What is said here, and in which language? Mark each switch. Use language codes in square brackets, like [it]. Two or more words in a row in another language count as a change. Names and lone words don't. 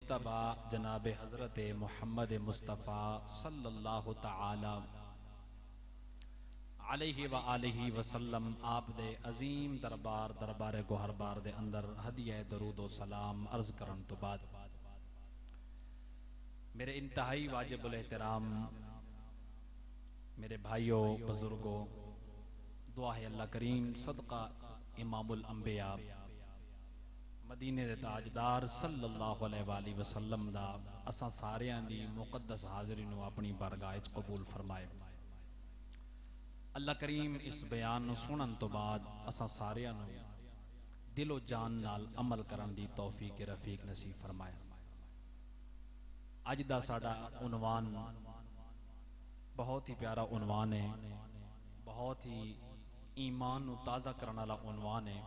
[pa] ਮੁਜਤਬਾ ਜਨਾਬ ਹਜ਼ਰਤ ਮੁਹੰਮਦ ਮੁਸਤਫ਼ਾ [ar] صلى الله تعالى عليه وآله وسلم [pa] ਆਪ ਦੇ ਅਜ਼ੀਮ ਦਰਬਾਰ ਦਰਬਾਰ ਗੋਹਰਬਾਰ ਦੇ ਅੰਦਰ ਹਦੀਆ ਦਰੂਦ ਵ ਸਲਾਮ ਅਰਜ਼ ਕਰਨ ਤੋਂ ਬਾਅਦ ਮੇਰੇ ਇੰਤਿਹਾਈ ਵਾਜਿਬੁਲ ਏਹਤਰਾਮ ਮੇਰੇ ਭਾਈਓਂ ਬੁਜ਼ੁਰਗੋਂ, ਦੁਆ ਹੈ ਅੱਲਾਹ ਕਰੀਮ ਸਦਕਾ ਇਮਾਮੁਲ ਅੰਬੀਆ ਮਦੀਨੇ ਦੇ ਤਾਜਦਾਰ [ar] صلى الله عليه وسلم [pa] ਦਾ ਅਸਾਂ ਸਾਰੀਆਂ ਦੀ ਮੁਕੱਦਸ ਹਾਜ਼ਰੀ ਨੂੰ ਆਪਣੀ ਬਾਰਗਾਹ ਚ ਕਬੂਲ ਫ਼ਰਮਾਏ। ਅੱਲਾਹ ਕਰੀਮ ਇਸ ਬਯਾਨ ਨੂੰ ਸੁਣਨ ਤੋਂ ਬਾਅਦ ਅਸਾਂ ਸਾਰੀਆਂ ਨੂੰ ਦਿਲੋ ਜਾਨ ਨਾਲ ਅਮਲ ਕਰਨ ਦੀ ਤੌਫ਼ੀਕ ਰਫ਼ੀਕ ਨਸੀਬ ਫ਼ਰਮਾਏ। ਅੱਜ ਦਾ ਸਾਡਾ ਉਨਵਾਨ ਬਹੁਤ ਹੀ ਪਿਆਰਾ ਉਨਵਾਨ ਹੈ, ਬਹੁਤ ਹੀ ਈਮਾਨ ਨੂੰ ਤਾਜ਼ਾ ਕਰਨੇ ਵਾਲਾ ਉਨਵਾਨ ਹੈ।